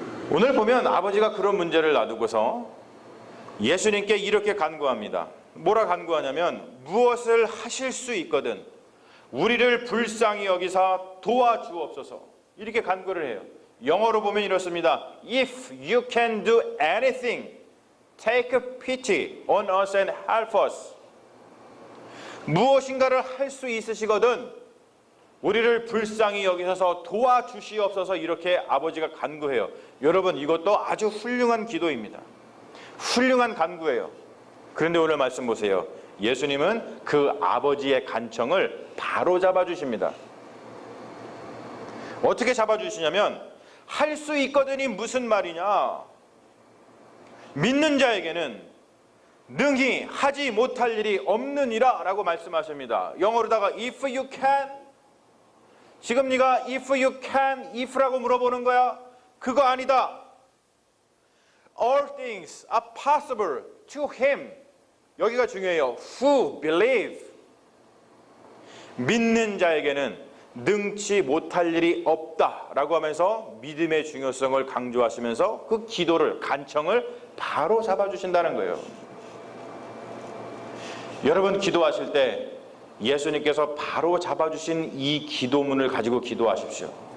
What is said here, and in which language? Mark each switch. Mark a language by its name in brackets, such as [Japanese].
[Korean] 오늘 보면 아버지가 그런 문제를 놔두고서 예수님께 이렇게 간구합니다. 뭐라 간구하냐면 무엇을 하실 수 있거든 우리를 불쌍히 여기사 도와주옵소서, 이렇게 간구를 해요. 영어로 보면 이렇습니다. [English] If you can do anything, take pity on us and help us. [Korean] 무엇인가를 할 수 있으시거든 우리를 불쌍히 여기셔서 도와주시옵소서, 이렇게 아버지가 간구해요. 여러분, 이것도 아주 훌륭한 기도입니다. 훌륭한 간구예요. 그런데 오늘 말씀 보세요. 예수님은 그 아버지의 간청을 바로 잡아주십니다. 어떻게 잡아주시냐면 할 수 있거든이 무슨 말이냐? 믿는 자에게는 능히 하지 못할 일이 없느니라 라고 말씀하십니다. 영어로다가 [English] if you can, [Korean] 지금 네가 if you can, if라고 물어보는 거야? 그거 아니다. [English] All things are possible to him. [Korean] 여기가 중요해요. [English] Who believe. [Korean] 믿는 자에게는 능치 못할 일이 없다라고 하면서 믿음의 중요성을 강조하시면서 그 기도를, 간청을 바로 잡아주신다는 거예요. 여러분, 기도하실 때 예수님께서 바로 잡아주신 이 기도문을 가지고 기도하십시오.